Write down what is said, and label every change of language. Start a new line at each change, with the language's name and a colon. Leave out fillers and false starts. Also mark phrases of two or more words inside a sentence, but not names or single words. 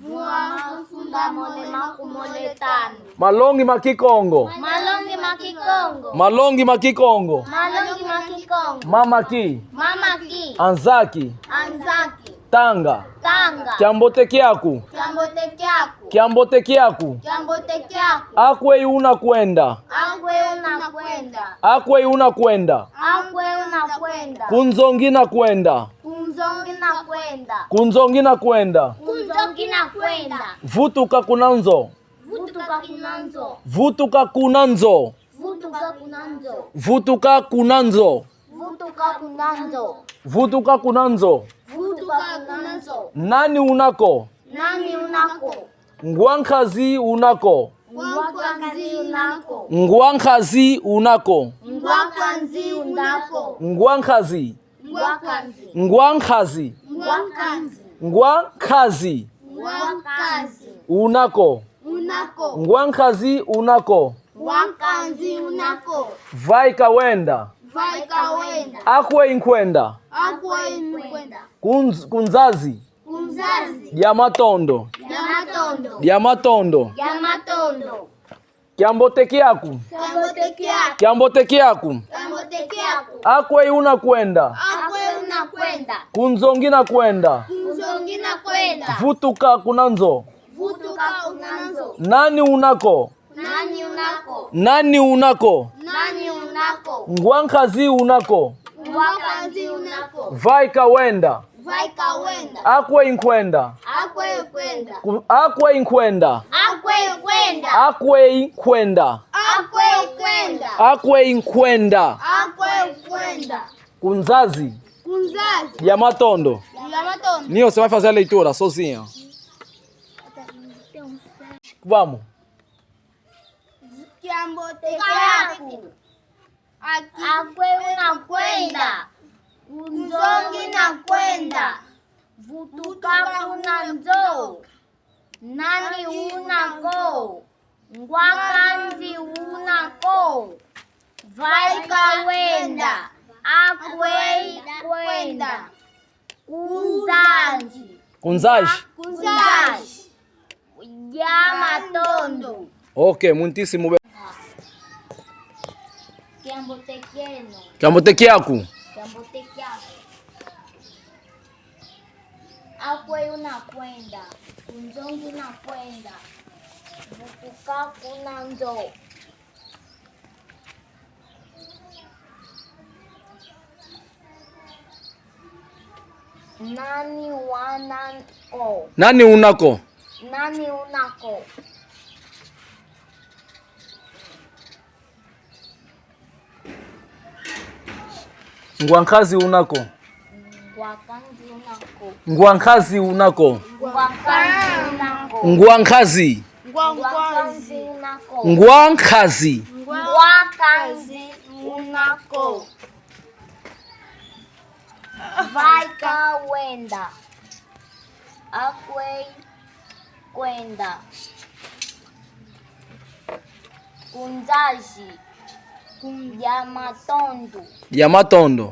Kongo: malongi makikongo mama ki anzaki tanga kiambote kyaku akwe una kwenda kunzongi na kwenda vutuka kunanzo nani unako ngwankazi unako ngwankazi unako vai kawenda akwe inkwenda kunzazi diamatondo kiambote kyaku akwe una kwenda kunzongi na kwenda vutuka kunanzo nani unako ngwankazi unako vai kawenda vai kawenda. Akwe inkwenda. Akwe kwenda. Akwe inkwenda. Akwe kwenda. Akwe inkwenda. Akwe kwenda. Akwe inkwenda. Akwe kwenda. Kunzazi. Kunzazi. Ya matondo. Ya matondo.
Portuguese: Nio, você vai fazer a leitura sozinha. Vamos.
Kongo: Kiambotekeaku. Akwe unakwenda. Kunzongi nakwenda. Vutukaku na nzo. Nani unako. Ngwakanzi unako. Vai kawenda. Akwe kwenda. Kunzaji. Kunzaji. Kunzaji. Ya matondo.
Portuguese: Ok, muitíssimo bem.
Kongo: Kiambotequeno. Kiambotekeaku. Kiambotequeaku. Akwe unakwenda. Kunzongi unakwenda. Vutukaku na nzo. Nani wanako. Nani unako. Nani unako. Ngwankazi unako. Ngwakanzi unako. Ngwankazi unako. Ngwakanzi unako. Ngwankazi. Ngwakanzi unako. Ngwankazi. Ngwakanzi unako. Vai kawenda. Akwe kwenda. Kunzaji. Ya matondo. Ya matondo.